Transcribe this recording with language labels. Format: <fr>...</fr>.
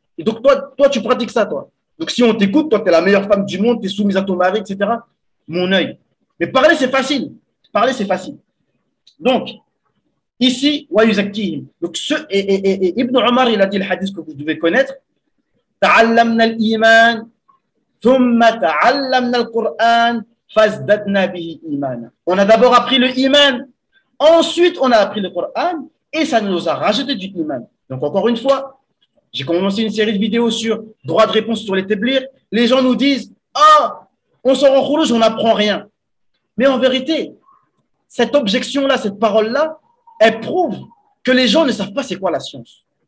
<fr>Et donc, toi, tu pratiques ça, toi. Donc, si on t'écoute, toi, tu es la meilleure femme du monde, tu es soumise à ton mari, etc. Mon œil. Mais parler, c'est facile. Parler, c'est facile. Donc, ici, donc, Ibn Omar, il a dit le hadith que vous devez connaître.</fr> <ar>تعلمنا الإيمان ثم تعلمنا القرآن فازددنا به إيمانا.</ar> <fr>On a d'abord appris le iman, ensuite on a appris le Coran et ça nous a rajouté du iman. Donc encore une fois, j'ai commencé une série de vidéos sur droit de réponse sur les téblirs. Les gens nous disent « Ah, on sort en khourouj, on n'apprend rien. » Mais en vérité, cette objection-là, cette parole-là, elle prouve que les gens ne savent pas c'est quoi la science.</fr>